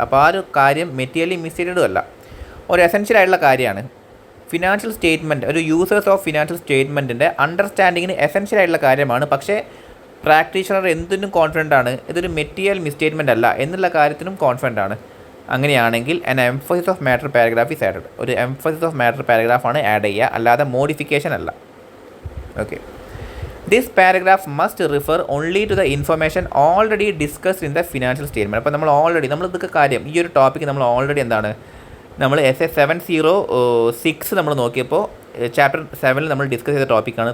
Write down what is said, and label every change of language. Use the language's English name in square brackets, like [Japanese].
[Malayalam] അപ്പോൾ ആ ഒരു കാര്യം മെറ്റീരിയലി മിസ്റ്റേറ്റഡും അല്ല, ഒരു എസെൻഷ്യൽ ആയിട്ടുള്ള കാര്യമാണ്. ഫിനാൻഷ്യൽ സ്റ്റേറ്റ്മെൻറ്റ്, ഒരു യൂസേഴ്സ് ഓഫ് ഫിനാൻഷ്യൽ സ്റ്റേറ്റ്മെൻറ്റിൻ്റെ അണ്ടർസ്റ്റാൻഡിങ്ങിന് എസെൻഷ്യൽ ആയിട്ടുള്ള കാര്യമാണ്. പക്ഷേ പ്രാക്ടീഷണർ എന്തിനും കോൺഫിഡൻ്റ് ആണ്, ഇതൊരു മെറ്റീരിയൽ മിസ്റ്റേറ്റ്മെൻ്റ് അല്ല എന്നുള്ള കാര്യത്തിനും കോൺഫിഡൻ്റ് ആണ്. അങ്ങനെയാണെങ്കിൽ [English] an emphasis of matter paragraph is added. [Malayalam] ഒരു emphasis of matter പാരഗ്രാഫാണ് ആഡ് ചെയ്യുക, അല്ലാതെ മോഡിഫിക്കേഷൻ അല്ല. [English] Okay, this paragraph must refer only to the information already discussed in the financial statement. [Malayalam] അപ്പോൾ നമ്മൾ ഇതൊക്കെ കാര്യം, ഈ ഒരു ടോപ്പിക്ക് നമ്മൾ ഓൾറെഡി എന്താണ്, നമ്മൾ SA 706 നമ്മൾ നോക്കിയപ്പോൾ ചാപ്റ്റർ 7 നമ്മൾ ഡിസ്കസ് ചെയ്ത ടോപ്പിക്കാണ്.